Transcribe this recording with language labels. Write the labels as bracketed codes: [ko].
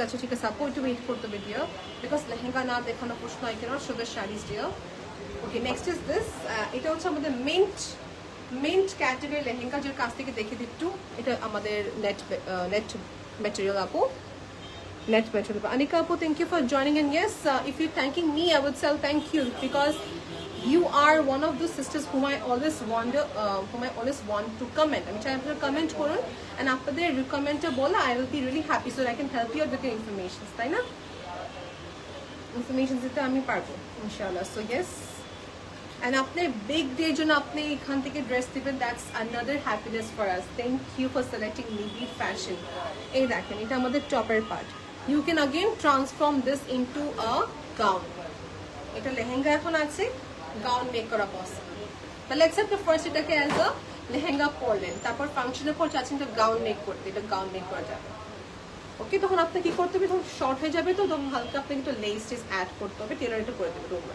[bn] আচ্ছা ঠিক আছে আপু, একটু ওয়েট করতে হবে ডিয়ার, বিকজ লেহেঙ্গা না দেখানো প্রশ্ন হয় কেন, শুধু saris deer. Okay, next is this. এটা হচ্ছে আমাদের মিন্ট ক্যাটাগরি লেহেঙ্গা, যার কাছ থেকে দেখে দিচ্ছু। এটা আমাদের নেট ম্যাটেরিয়াল আপু, net material. [en] Anika Apu, thank you for joining, and yes, if you're thanking me, I would say thank you, because you are one of those sisters whom I always want to comment. I mean, try to comment korun, and after the recommender bola, I will be really happy, so I can help you out with your information. [bn] তাই না? Information দিতে আমি পারবো ইনশাআল্লাহ. [en] So yes, and আপনার big day জন্য আপনি এখান থেকে ড্রেস দিবেন, that's another happiness for us. Thank you for selecting Nibi Fashion. এই দেখেন, এটা আমাদের টপের part. You can again transform this into a gown. [bn] এটা লেহেঙ্গা এখন আছে, গাউন মেক করা পসিবল। তাহলে এক্সেপ্ট ফার্স্ট এটাকে অ্যাজ আ লেহেঙ্গা পরলেন, তারপর ফাংশনের পর চাচ্ছেন তো গাউন মেক করতে, এটা গাউন মেক করা যাবে। ওকে, তখন আপনাকে কি করতে হবে, তখন শর্ট হয়ে যাবে, তো তখন হালকা আপনাকে একটু লেস টেস অ্যাড করতে হবে, টেলার এটা করে দেবে।